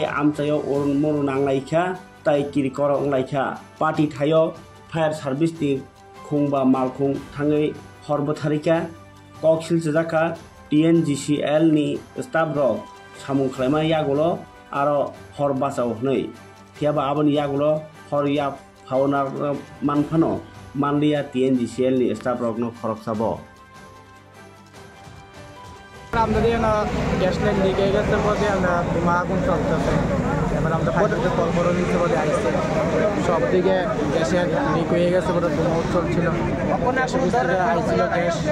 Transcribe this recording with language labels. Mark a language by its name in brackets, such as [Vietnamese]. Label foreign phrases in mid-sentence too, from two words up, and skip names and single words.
[Bodo] आमचायो अरुण मरु नांलाइखा ताइ किरकर अंलाइखा पार्टी थायो [English] fire service [Bodo] नि खुंबा मालखुं थाङै हर बथारिका कक्सिल जाका TNGCL नि स्टाफ रक सामुं खालामा यागुलो आरो हर बासाव हनै थियाबा आबनि यागुलो हर या फावना मानफानो मानलिया TNGCL नि स्टाफ रक नो खरक साबो [Bangla] আমাদের না [English] gas line leak [Bangla] হয়ে গেছে বলে আমরা ধোঁয়া আগুন চলতেছে এবার আমরা ফায়ারকে কল করে নিতে বলে আইছে সব দিকে গ্যাসের লিক হয়ে গেছে বলে ধোঁয়া চলছিল গ্যাসের ভিতরে আইছিল গ্যাস